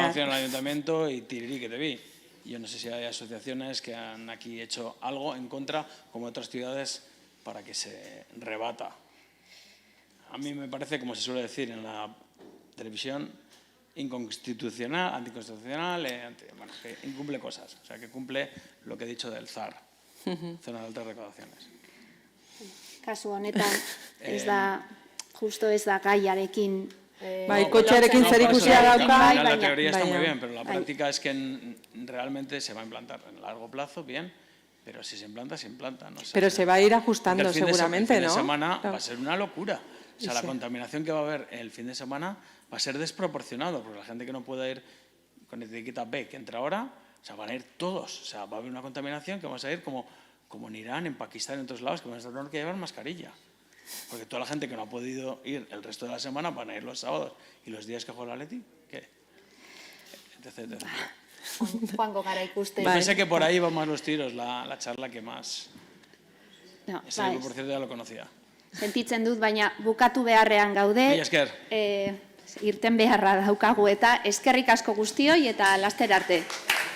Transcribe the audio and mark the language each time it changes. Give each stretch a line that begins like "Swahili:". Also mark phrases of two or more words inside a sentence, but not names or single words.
Spanish: reclamación al ayuntamiento y tirirí que te vi. Yo no sé si hay asociaciones que han aquí hecho algo en contra, como otras ciudades, para que se rebata. A mí me parece, como se suele decir en la televisión, inconstitucional, anticonstitucional, bueno, que incumple cosas. O sea, que cumple lo que he dicho del ZAR, Zona de Altas Recaudaciones.
Basque: Kasu honetan, justo ez da gaiarekin. Bai, kotxearekin zerikusia dauka.
Spanish: La teoría está muy
Basque: baina-
Spanish: bien, pero la práctica es que realmente se va a implantar en largo plazo, bien, pero si se implanta, se implanta. No Pero se va a ir ajustando Porque el seguramente, el fin ¿no? de semana Claro. va a ser una locura. O sea, la Sí. contaminación que va a haber el fin de semana va a ser desproporcionado, porque la gente que no pueda ir con etiqueta B, que entra ahora, o sea, van a ir todos. O sea, va a haber una contaminación que vamos a ir como como en Irán, en Pakistán, en otros lados, que van a tener que llevar mascarilla. Porque toda la gente que no ha podido ir el resto de la semana van a ir los sábados y los días que juega el Atleti, ¿qué? Etc, etc.
Basque: Joango gara ikusten.
Spanish: Yo pensé que por ahí iban más los tiros, la charla que más... No, Ese libro, por cierto, ya lo conocía.
Basque: Sentitzen dut, baina bukatu beharrean gaude. Mila esker. Irten beharra daukagu eta eskerrik asko guztioi eta laster arte.